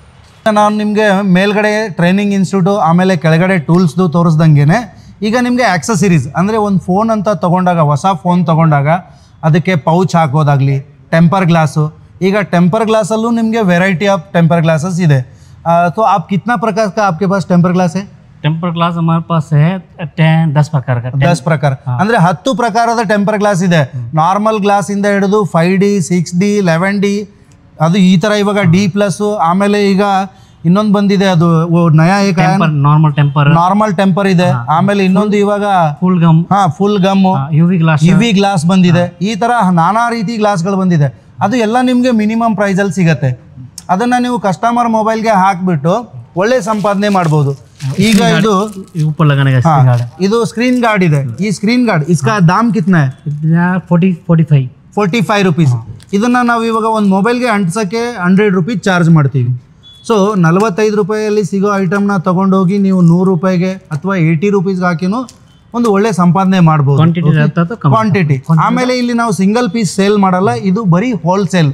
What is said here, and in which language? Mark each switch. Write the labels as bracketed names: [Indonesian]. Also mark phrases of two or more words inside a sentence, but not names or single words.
[Kannada] ನಾನು ನಿಮಗೆ ಮೇಲ್ಗಡೆ [English] training institute [Kannada] ಆಮೇಲೆ ಕೆಳಗಡೆ ಟೂಲ್ಸ್ದು ತೋರಿಸ್ದಂಗೆ ಈಗ ನಿಮಗೆ ಆಕ್ಸಸರೀಸ್ ಅಂದರೆ ಒಂದು ಫೋನ್ ಅಂತ ತೊಗೊಂಡಾಗ, ಹೊಸ ಫೋನ್ ತೊಗೊಂಡಾಗ ಅದಕ್ಕೆ ಪೌಚ್ ಹಾಕೋದಾಗಲಿ, [English] temper glass. [Kannada] ಈಗ [English] temper glass [Kannada] ನಿಮಗೆ [English] variety of temper glasses [Kannada] ಇದೆ. [Hindi] तो आप कितना प्रकार का आपके पास [English] temper glass [Hindi] है? [English] temper glass [Hindi] हमारे पास है 10 प्रकार का. [Kannada] 10 ಪ್ರಕಾರ ಅಂದರೆ 10 ಪ್ರಕಾರದ [English] temper glass [Kannada] ಇದೆ. [English] normal glass [Kannada] ಹಿಡಿದು 5D, 6D, 11D, ಅದು ಈ ಥರ ಇವಾಗ D+. ಆಮೇಲೆ ಈಗ ಇನ್ನೊಂದು ಬಂದಿದೆ, ಅದು ನಯಾ [English] normal temper [Kannada] ಇದೆ. ಆಮೇಲೆ ಇನ್ನೊಂದು ಇವಾಗ [English] full gum UV glass [Kannada] ಬಂದಿದೆ. ಈ ಥರ ನಾನಾ ರೀತಿ ಗ್ಲಾಸ್ಗಳು ಬಂದಿದೆ. ಅದು ಎಲ್ಲ ನಿಮಗೆ [English] minimum price [Kannada] ಸಿಗುತ್ತೆ. ಅದನ್ನು ನೀವು [English] customer mobile [Kannada] ಹಾಕಿಬಿಟ್ಟು ಒಳ್ಳೆ ಸಂಪಾದನೆ ಮಾಡ್ಬೋದು. ಈಗ ಇದು [Hindi] ऊपर लगाने का [English] screen guard [Kannada] ಇದು [English] screen guard [Kannada] ಇದೆ. ಈ [English] screen guard [Hindi] इसका दाम कितना है? [Kannada] 45 ರೂಪೀಸ್. ಇದನ್ನ ನಾವು ಇವಾಗ ಒಂದು ಮೊಬೈಲ್ಗೆ ಅಂಟಿಸೋಕ್ಕೆ 100 [English] rupees charge [Kannada] ಮಾಡ್ತೀವಿ. ಸೊ 45 ರೂಪಾಯಲ್ಲಿ ಸಿಗೋ ಐಟಮ್ನ ತೊಗೊಂಡೋಗಿ ನೀವು 100 ರೂಪಾಯಿಗೆ ಅಥವಾ 80 ರೂಪೀಸ್ಗೆ ಹಾಕಿನೂ ಒಂದು ಒಳ್ಳೆ ಸಂಪಾದನೆ ಮಾಡ್ಬೋದು. ಕ್ವಾಂಟಿಟಿ. ಆಮೇಲೆ ಇಲ್ಲಿ ನಾವು [English] single piece sale [Kannada] ಮಾಡಲ್ಲ, ಇದು ಬರೀ ಹೋಲ್ಸೇಲ್.